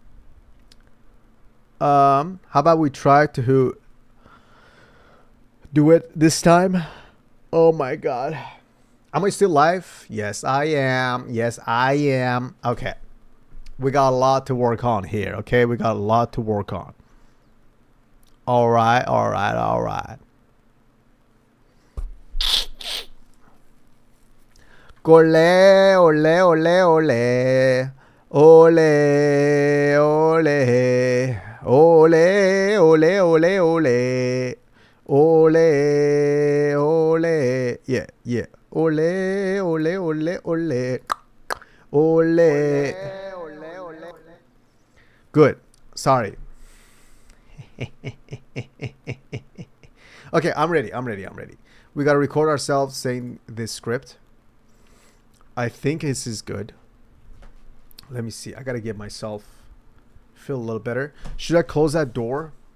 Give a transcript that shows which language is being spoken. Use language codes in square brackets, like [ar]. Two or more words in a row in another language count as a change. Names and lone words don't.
[en] How about we try to do it this time? Oh my God. Am I still live? Yes, I am. Okay. We got a lot to work on here, okay? All right. [es] Ole, ole, ole, ole. Ole, ole. Ole, ole, ole, ole. Ole, ole. Yeah. Ole, ole, ole, ole. Ole. [en] Good. Sorry. Okay, I'm ready. We gotta record ourselves saying this script. I think this is good. Let me see. I gotta get myself feel a little better. Should I close that door?